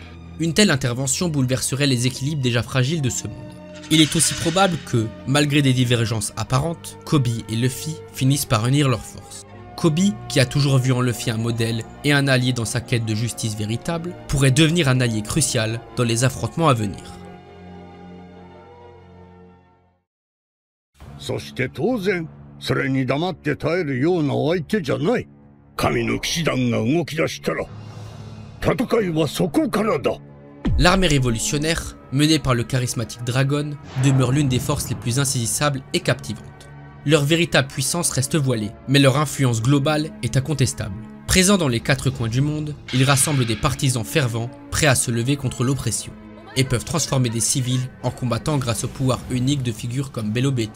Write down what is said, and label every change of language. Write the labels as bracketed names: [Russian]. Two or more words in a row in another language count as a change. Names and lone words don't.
[French] Une telle intervention bouleverserait les équilibres déjà fragiles de ce monde. Il est aussi probable que, malgré des divergences apparentes, Koby et Luffy finissent par unir leurs forces. Koby, qui a toujours vu en Luffy un modèle et un allié dans sa quête de justice véritable, pourrait devenir un allié crucial dans les affrontements à venir. [Japanese] そして当然それに黙って耐えるような相手じゃない。神の騎士団が動き出したら戦いはそこからだ。 [French] L'armée révolutionnaire, menée par le charismatique Dragon, demeure l'une des forces les plus insaisissables et captivantes. Leur véritable puissance reste voilée, mais leur influence globale est incontestable. Présents dans les 4 coins du monde, ils rassemblent des partisans fervents, prêts à se lever contre l'oppression, et peuvent transformer des civils en combattant grâce au pouvoir unique de figures comme Bello Betty.